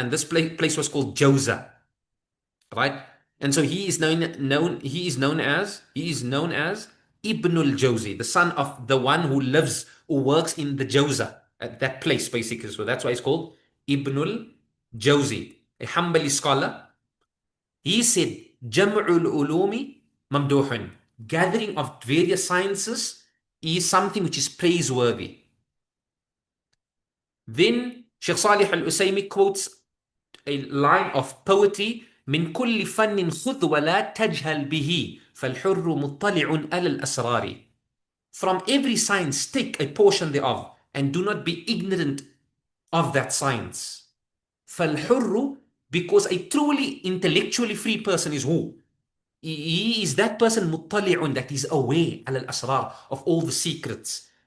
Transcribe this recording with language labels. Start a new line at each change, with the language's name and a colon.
English: And this place was called Jawza, right? And so he is known as Ibn al-Jawzi, the son of the one who lives or works in the Jawza, at that place basically. So that's why it's called Ibn al-Jawzi, a Hanbali scholar. He said,
Arabic: Jam'ul ulumi mamduhun,
English: gathering of various sciences is something which is praiseworthy. Then Shaykh Sālih al-Usaymī quotes a line of poetry,
Arabic: من كل فن خذ ولا تجهل به فالحر مطلع على الأسرار.
English: From every science take a portion thereof and do not be ignorant of that science. فالحر, because a truly intellectually free person is who? He is that person
Arabic: مطلع,
English: that is aware
Arabic: على الأسرار,
English: of all the secrets.